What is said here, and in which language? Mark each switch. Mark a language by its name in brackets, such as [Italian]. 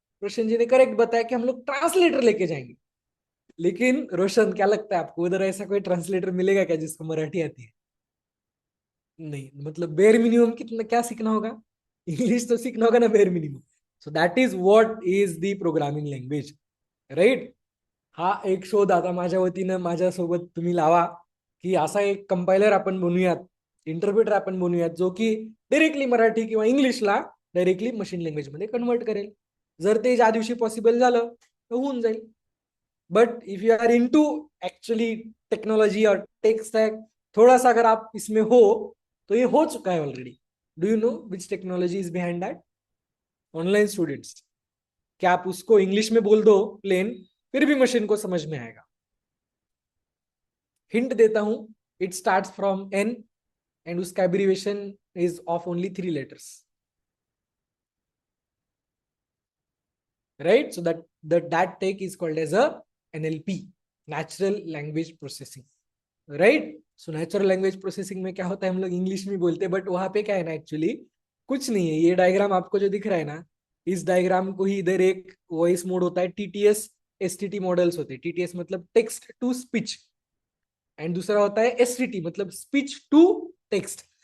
[Hindi] रोशन जी ने करेक्ट बताया कि हम लोग ट्रांसलेटर लेके जाएंगे। लेकिन रोशन क्या लगता है आपको, उधर ऐसा कोई ट्रांसलेटर मिलेगा क्या जिसको मराठी आती है? नहीं, मतलब बेयर मिनिमम कितना क्या सीखना होगा, इंग्लिश तो सीखना होगा ना bare minimum. [English] So that is what is the programming language, right? [Marathi] हा एक शोध आता माझ्या वतीनं माझ्यासोबत तुम्ही लावा, की असा एक कंपायलर आपण बनवूयात, इंटरप्रेटर आपण बनवूयात, जो की डायरेक्टली मराठी किंवा इंग्लिशला डायरेक्टली मशीन लँग्वेज मध्ये कन्वर्ट करेल। जर ते ज्या दिवशी पॉसिबल झालं तर होऊन जाईल। [English] but if you are into actually technology [Hindi] और टेक स्टैक, थोड़ा सा अगर आप इसमें हो तो ये हो चुका है already. [English] Do you know which technology is behind that? [Hindi] Online students. क्या आप उसको इंग्लिश में बोल दो प्लेन, फिर भी मशीन को समझ में आएगा। [English] hint [Hindi] देता हूं, [English] It starts from N and उसका abbreviation is of only 3 letters, right? So that take is called as a NLP, natural language processing, right? [Hindi] So natural language processing में क्या होता है, हम लोग इंग्लिश में बोलते हैं, बट वहां पे क्या है ना, एक्चुअली कुछ नहीं है। ये डायग्राम आपको जो दिख रहा है ना, इस डायग्राम को ही इधर एक वॉइस मोड होता है, टीटीएस एसटीटी मॉडल्स होते हैं। टीटीएस मतलब टेक्स्ट टू स्पीच, एंड दूसरा होता है एसटीटी मतलब स्पीच टू टेक्स्ट।